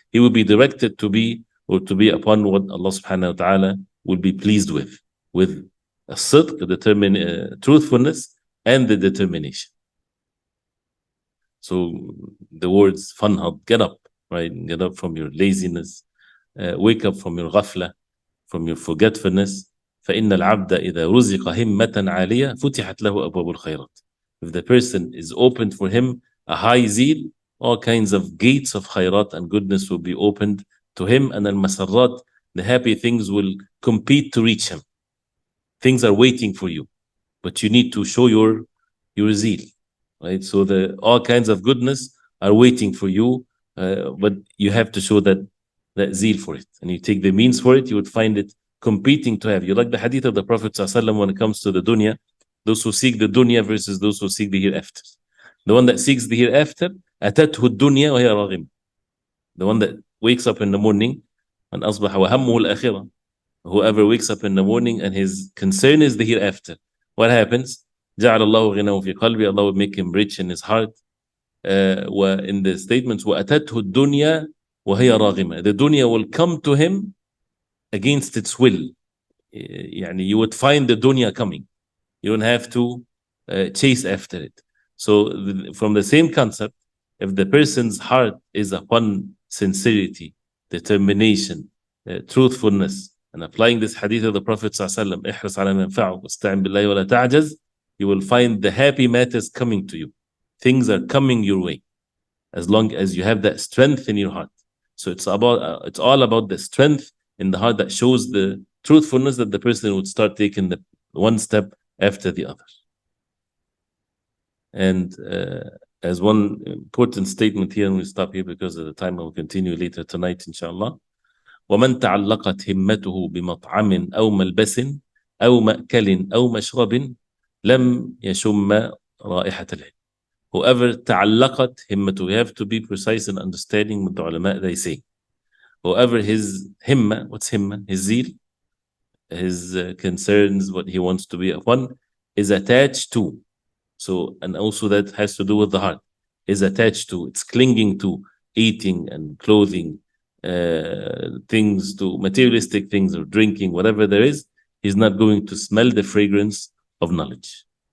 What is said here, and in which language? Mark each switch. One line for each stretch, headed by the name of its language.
English: He will be directed to be upon what Allah subhanahu wa ta'ala will be pleased with a sidq, truthfulness, and the determination. So the words fanhad, get up, right? Get up from your laziness, wake up from your ghafla, from your forgetfulness.
Arabic: فإن العبد إذا رزق همة عالية فتحت له أبواب الخيرات.
English: If the person is opened for him a high zeal, all kinds of gates of khairat and goodness will be opened to him, and al-masarrat, the happy things will compete to reach him. Things are waiting for you, but you need to show your zeal, right? So all kinds of goodness are waiting for you, but you have to show that zeal for it, and you take the means for it. You would find it competing to have you, like the hadith of the Prophet ﷺ when it comes to the dunya. Those who seek the dunya versus those who seek the hereafter. The one that seeks the hereafter,
Arabic: أتته الدنيا وهي راغمة.
English: The one that wakes up in the morning, and
Arabic: أصبح وهمه الآخرة.
English: Whoever wakes up in the morning and his concern is the hereafter, what happens?
Arabic: جعل الله غناه في قلبه.
English: Allah will make him rich in his heart. In the statements,
Arabic: وأتته الدنيا وهي راغمة.
English: The dunya will come to him against its will.
Arabic: يعني
English: you would find the dunya coming. You don't have to chase after it. So from the same concept, if the person's heart is upon sincerity, determination, truthfulness, and applying this hadith of the Prophet ﷺ,
Arabic: احرص على ما ينفعك واستعن بالله ولا تعجز,
English: you will find the happy matters coming to you. Things are coming your way as long as you have that strength in your heart. So it's all about the strength in the heart that shows the truthfulness, that the person would start taking the one step after the other. And as one important statement here, and we'll stop here because of the time, I will continue later tonight, inshallah.
Arabic: ومن تعلقت همته بمطعم أو ملبس أو مأكل أو مشرب لم يشم رائحة العلم.
English: Whoever
Arabic: تعلقت همته,
English: we have to be precise in understanding what the ulama they say. Whoever his himma, what's himma? His zeal, his concerns, what he wants to be upon, is attached to. So, and also that has to do with the heart, is attached to, it's clinging to eating and clothing, things, to materialistic things or drinking, whatever there is, he's not going to smell the fragrance of knowledge.